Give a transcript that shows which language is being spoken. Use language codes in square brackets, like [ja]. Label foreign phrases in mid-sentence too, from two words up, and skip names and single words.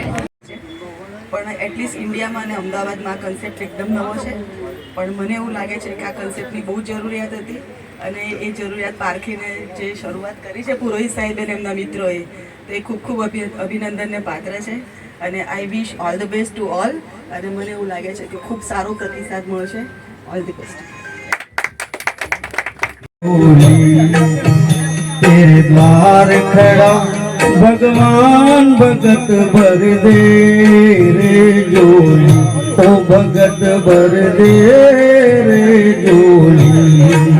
[gu] પણ એટલીસ્ટ ઇન્ડિયામાં અને અમદાવાદમાં આ કન્સેપ્ટ એકદમ નવો છે, પણ મને એવું લાગે છે કે આ કન્સેપ્ટની બહુ જરૂરિયાત હતી અને એ જરૂરિયાત પારખીને જે શરૂઆત કરી છે પુરોહિત સાહેબ અને એમના મિત્રોએ, તો એ ખૂબ ખૂબ અભિનંદનને પાત્ર છે. [en] અને I wish all the best to all. [gu] અને મને એવું લાગે છે કે ખૂબ સારો પ્રતિસાદ મળશે. [en] all the best. [hi] तेरे द्वार खड़ा भगवान भगत भर दे रे जोली, ओ भगत भर दे रे जोली.